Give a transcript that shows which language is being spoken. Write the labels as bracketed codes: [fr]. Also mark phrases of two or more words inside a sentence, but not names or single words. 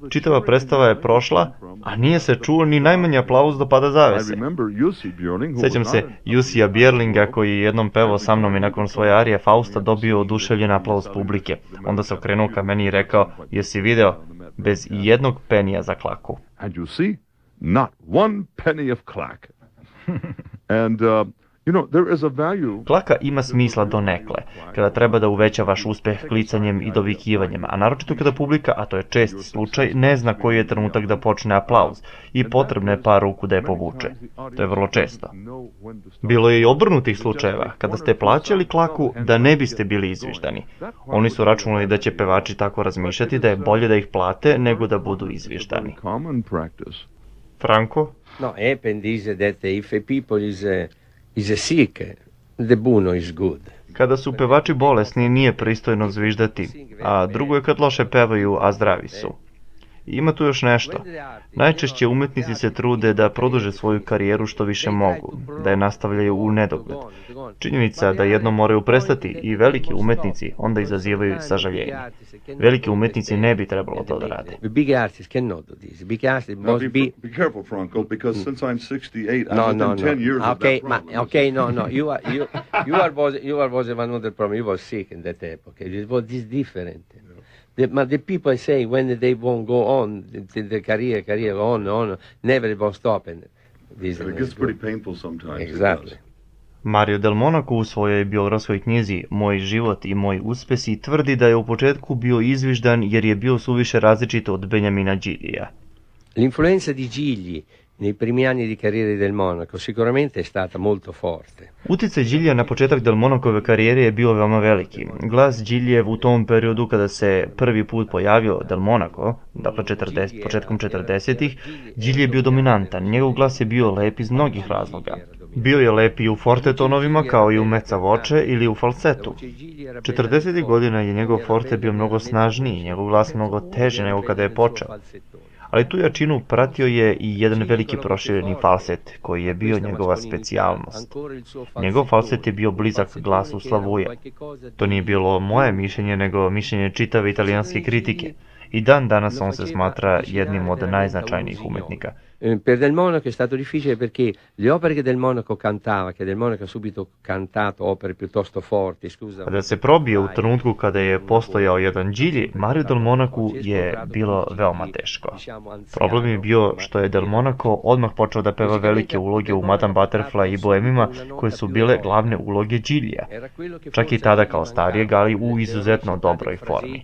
[sr] Čitava predstava je prošla, a nije se čuo ni najmanji aplauz do pada zavese. Sećam se Jusija Bjerlinga koji je jednom pevao sa mnom i nakon svoje arije Fausta dobio oduševljen aplauz publike. Onda se okrenuo ka meni i rekao: jesi video? Bez jednog penija za klaku. [en] And you see, not one penny of clack. And there is a value. [sr] Klaka ima smisla donekle, kada treba da uveća vaš uspeh klicanjem i dovikivanjem, a naročito kada publika, a to je čest slučaj, ne zna koji je trenutak da počne aplauz i potrebno je par ruku da je povuče. To je vrlo često. Bilo je i obrnutih slučajeva, kada ste plaćali klaku da ne biste bili izviždani. Oni su računali da će pevači tako razmišljati da je bolje da ih plate nego da budu izviždani. Franco? [en] No, Epen dice that if a people is sick, the buno is good. [sr] Kada su pevači bolesni, nije pristojno zviždati, a drugo je kad loše pevaju, a zdravi su. Ima tu još nešto. Najčešće umetnici se trude da produže svoju karijeru što više mogu, da je nastavljaju u nedogled. Činjenica da jednom moraju prestati i veliki umetnici onda izazivaju sažaljenje. Veliki umetnici ne bi trebalo to da rade. [en] Big artists cannot do this. Big artists must be... Be careful, Franco, because since I'm 68, I've done 10 years of that process. Okay, no. You was another problem. You was sick in that epoch. It was different. But the people say when they won't go on, the career on, never won't stop. And this It gets pretty painful sometimes. Exactly. [sr] Mario Del Monaco u svojoj biografskoj knjizi Moj život i moji uspesi tvrdi da je u početku bio izviždan jer je bio suviše različit od Benjamina Giglia. [it] L'influenza di Gigli nei primi anni di carriera Del Monaco sicuramente è stata molto forte. [sr] Uticaj Giglija na početak Del Monacove karijere je bio veoma veliki. Glas Gigljev u tom periodu kada se prvi put pojavio Del Monaco, dakle početkom 40-ih, Gigli je bio dominantan. Njegov glas je bio lep iz mnogih razloga. Bio je lep i u forte tonovima kao i u [it] mezza voce [sr] ili u falsetu. 40. godina je njegov forte bio mnogo snažniji, njegov glas mnogo teži nego kada je počeo. Ali tu jačinu pratio je i jedan veliki prošireni falset, koji je bio njegova specijalnost. Njegov falset je bio blizak glasu Slavuja. To nije bilo moje mišljenje, nego mišljenje čitave italijanske kritike. I dan danas on se smatra jednim od najznačajnijih umetnika. [it] Per Del Monaco è stato difficile perché le opere che Del Monaco cantava, che Del Monaco ha subito cantato opere piuttosto forti, scusa. [sr] Kada se probio u trenutku kada je postojao jedan Gigli, Mario Del Monaco je bilo veoma teško. Problem je bio što je Del Monaco odmah počeo da peva velike uloge u Madame Butterfly i Boemima, koje su bile glavne uloge Giglija. Čak i tada kao starijeg, ali u izuzetno dobroj formi.